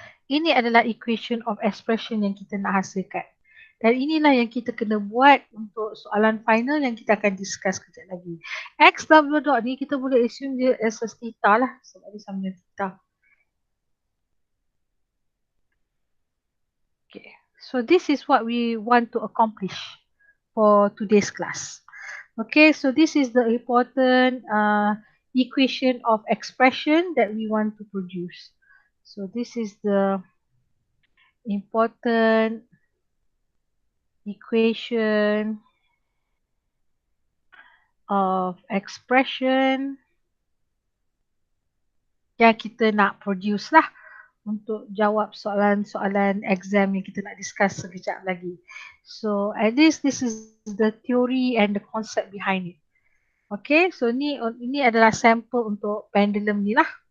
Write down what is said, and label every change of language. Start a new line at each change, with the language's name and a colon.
Malay: Ini adalah equation of expression yang kita nak hasilkan. Dan inilah yang kita kena buat untuk soalan final yang kita akan discuss kejap lagi. X double dot ni kita boleh assume dia as a theta lah. Sebab dia sama dengan theta. Okay.
English: So this is what we want to accomplish for today's class. Okay, so this is the important equation of expression that we want to produce. So this is the important equation of expression
Malay: yang kita nak produce lah untuk jawab soalan-soalan exam yang kita nak discuss sekejap lagi.
English: So at least this is the theory and the concept behind it.
Malay: Okay, so ini adalah sampel untuk pendulum ni lah.